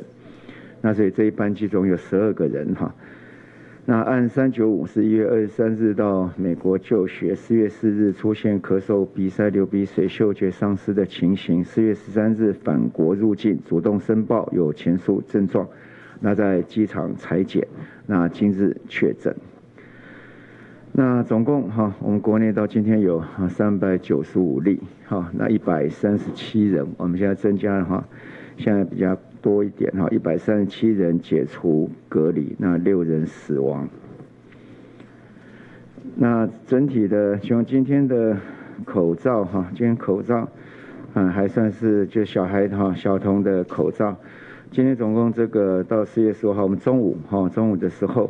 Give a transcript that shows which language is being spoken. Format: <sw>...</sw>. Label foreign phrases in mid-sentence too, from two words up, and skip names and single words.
<zh>那所以這一班機中有12個人哈。那案395是1月23日到美國就學，4月4日出現咳嗽、鼻塞、流鼻水、嗅覺喪失的情形，4月13日返國入境，主動申報有前述症狀。那在機場採檢，那今日確診。那總共哈，我們國內到今天有395例哈，那137人，我們現在增加了哈，現在比較多一點哈，137人解除隔離，那6人死亡。那整體的像今天的口罩哈，今天口罩還算是就小孩哈小童的口罩，今天總共這個到4月15號我們中午的時候。</zh>